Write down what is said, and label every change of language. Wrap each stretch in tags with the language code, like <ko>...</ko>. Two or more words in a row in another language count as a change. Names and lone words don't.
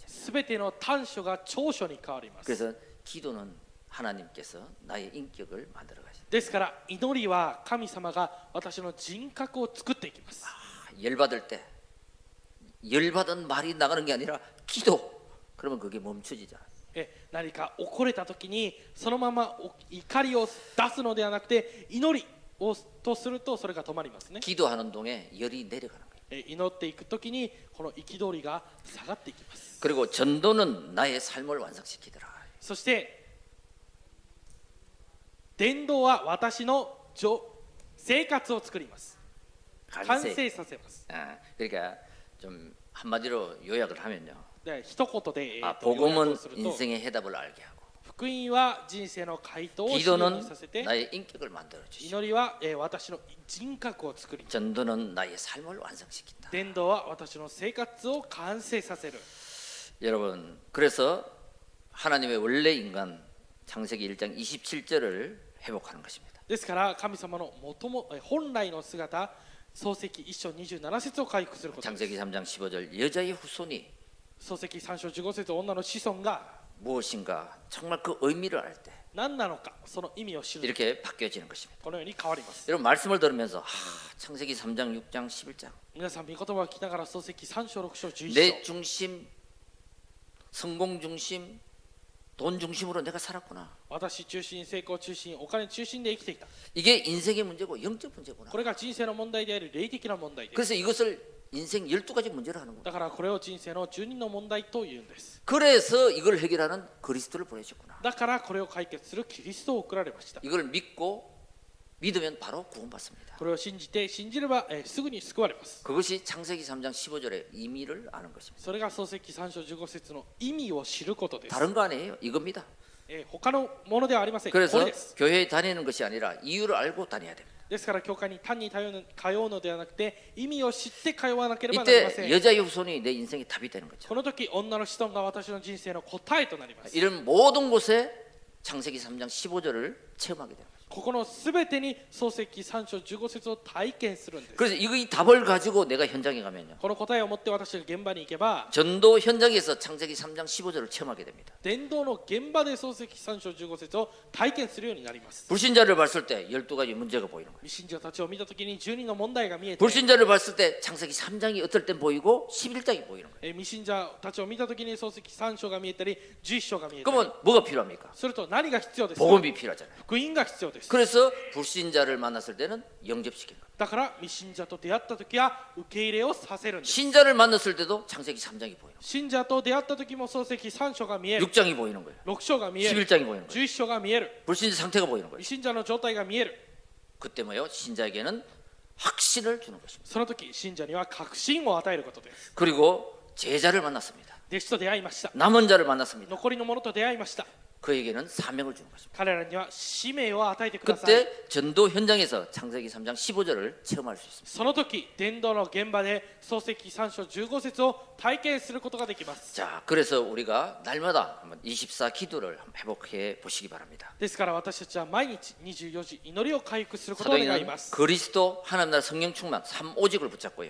<ja>すべての短所が長所に変わります。</ja> <ko>그래서 기도는 하나님께서 나의 인격을 만들어 가시죠.</ko> <ja>ですから祈りは神様が私の人格を作っていきます。</ja> <ko>열받을 때 열받은 말이 나가는 게 아니라 기도. 그러면 그게 멈춰지잖아요.</ko> <ja>何か怒れた時にそのまま怒りを出すのではなくて祈りをとするとそれが止まりますね。</ja> <ko>기도하는 동에 열이 내려가는 거예요.</ko> <ja>祈っていく時にこの憤りが下がっていきます。</ja> <ko>그리고 전도는 나의 삶을 완성시키더라.</ko> <ja>そして伝道は私の生活を作ります。完成させます。</ja> <ko>그러니까 좀 한마디로 요약을 하면요.</ko> <ja>で一言で、要約</ja> <ko>복음은</ko> <ja>をすると</ja> <ko>인생의 해답을 알게 하고</ko> <ja>福音は人生の回答を知るよう</ja> <ko>기도는</ko> <ja>にさせて、</ja> <ko>나의 인격을 만들어 주시고</ko> <ja>祈りは、私の人格を作り、</ja> <ko>전도는 나의 삶을 완성시킨다.</ko> <ja>伝道は私の生活を完成させる。</ja> <ko>여러분 그래서 하나님의 원래 인간 창세기 1장 27절을 회복하는 것입니다.</ko> <ja>ですから神様の本来の姿、創世記1章27節を回復することです。</ja> <ko>창세기 3장 15절 여자의 후손이</ko> <ja>創世記3章15節、女の子孫が</ja> <ko>무엇인가 정말 그 의미를 알 때</ko> <ja>何なのか、その意味を知る。</ja> <ko>이렇게 바뀌어지는 것입니다.</ko> <ja>このように変わります。</ja> <ko>여러분 말씀을 들으면서 창세기 3장 6장 11장</ko> <ja>皆さん、御言葉を聞きながら創世記3章6章11</ja> <ko>내</ko> <ja>章、</ja> <ko>중심, 성공 중심, 돈 중심으로 내가 살았구나.</ko> <ja>私中心、成功中心、お金中心で生きてきた。</ja> <ko>이게 인생의 문제고 영적 문제구나.</ko> <ja>これが人生の問題であり、霊的な問題です。</ja> <ko>그래서 이것을 인생 12가지 문제로 하는 거예요.</ko> <ja>だからこれを人生の12の問題というんです。</ja> <ko>그래서 이걸 해결하는 그리스도를 보내셨구나.</ko> <ja>だからこれを解決するキリストを送られました。</ja> <ko>이걸 믿고 믿으면 바로 구원받습니다.</ko> <ja>これを信じて信じれば、すぐに救われます。</ja> <ko>그것이 창세기 3장 15절의 의미를 아는 것입니다.</ko> <ja>それが創世記3章15節の意味を知ることです。</ja> <ko>다른 거 아니에요. 이겁니다.</ko> <ja>他のものではありません。こ</ja> <ko>그래서</ko> <ja>れです。</ja> <ko>교회에 다니는 것이 아니라 이유를 알고 다녀야 됩니다.</ko> <ja>ですから教会に単に通うのではなくて、意味を知って通わなければなりませ</ja> <ko>이때</ko> <ja>ん。</ja> <ko>여자의 후손이 내 인생의 답이 되는 거죠.</ko> <ja>この時、女の子孫が私の人生の答えとなります。</ja> <ko>이런 모든 곳에 창세기 3장 15절을 체험하게 됩니다.</ko> <ja>ここのすべてに創世記3章15節を体験するんです。</ja> <ko>그래서 이 답을 가지고 내가 현장에 가면요.</ko> <ja>この答えを持って私が現場に行けば、</ja> <ko>전도 현장에서 창세기 3장 15절을 체험하게 됩니다.</ko> <ja>伝道の現場で創世記3章15節を体験するようになります。</ja> <ko>불신자를 봤을 때 12가지 문제가 보이는 거예요.</ko> <ja>未信者たちを見たときに12の問題が見えて、</ja> <ko>불신자를 봤을 때 창세기 3장이 어떨 땐 보이고 11장이 보이는 거예요.</ko> <ja>未信者たちを見たときに創世記3章が見えたり11章が見えたり、</ja> <ko>그러면 뭐가 필요합니까?</ko> <ja>すると何が必要ですか？</ja> <ko>복음이 필요하잖아요.</ko> <ja>福音が必要です。 す</ja> <ko>그래서 불신자를 만났을 때는 영접시킨 거예요.</ko> <ja>だから未信者と出会った時は受け入れをさせるんです</ja> <ko>신자를 만났을 때도 창세기 3장이 보이는</ko> <ja>信者と出会った時も創世記3章が見え</ja> <ko>거예요.</ko> <ja>る</ja> <ko>6장이 보이는 거예요.</ko> <ja>6 章が見える</ja> <ko>11장이 보이는 거예요.</ko> <ja>11 章が見える</ja> <ko>불신자 상태가 보이는 거예요.</ko> <ja>未信者の状態が見える</ja> <ko>그때 뭐요? 신자에게는 확신을 주는 것입니다.</ko> <ja>その時信者には確信を与えることです</ja> <ko>그리고 제자를 만났습니다.</ko> <ja>弟子と出会いました</ja> <ko>남은 자를 만났습니다.</ko> <ja>残りの者と出会いました</ja> <ko>그에게는 사명을 주는 것입니다.</ko> <ja>彼らには使命を与えてください</ja> <ko>그때 전도 현장에서 창세기 3장 15절을 체험할 수 있습니다.</ko> <ja>その時伝道の現場で創世記3章15節を体験することができます</ja> <ko>자, 그래서 우리가 날마다 한번 24 기도를 한번 회복해 보시기 바랍니다.</ko> <ja>ですから私たちは毎日24時祈りを回復することを願い</ja> <ko>사도행은</ko> <ja>ます</ja> <ko>그리스도 하나님 나라 성령 충만 3오직을 붙잡고요.</ko>